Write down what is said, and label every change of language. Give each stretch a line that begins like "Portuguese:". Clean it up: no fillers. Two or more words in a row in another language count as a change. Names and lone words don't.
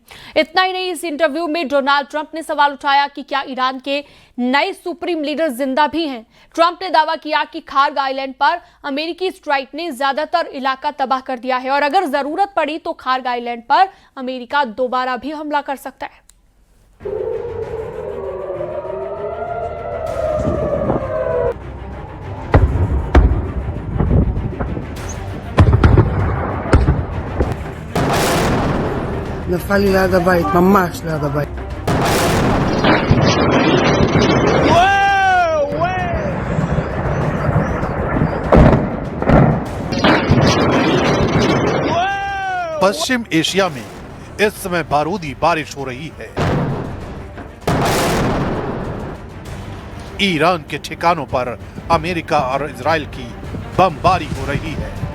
Hindi: इतना ही नहीं, इस इंटरव्यू में डोनाल्ड ट्रंप ने सवाल उठाया कि क्या ईरान के नए
English: supreme leader
Hindi: जिंदा भी हैं। ट्रंप ने दावा किया कि खार्ग आइलैंड पर अमेरिकी स्ट्राइक ने ज्यादातर इलाका तबाह कर दिया है और अगर जरूरत पड़ी तो खार्ग आइलैंड पर अमेरिका दोबारा भी हमला कर सकता है।
Hebrew: נפל לי ליד הבית, ממש ליד הבית.
Hindi: पश्चिम एशिया में इस समय बारूदी बारिश हो रही है। ईरान के ठिकानों पर अमेरिका और इजराइल की बमबारी हो रही है।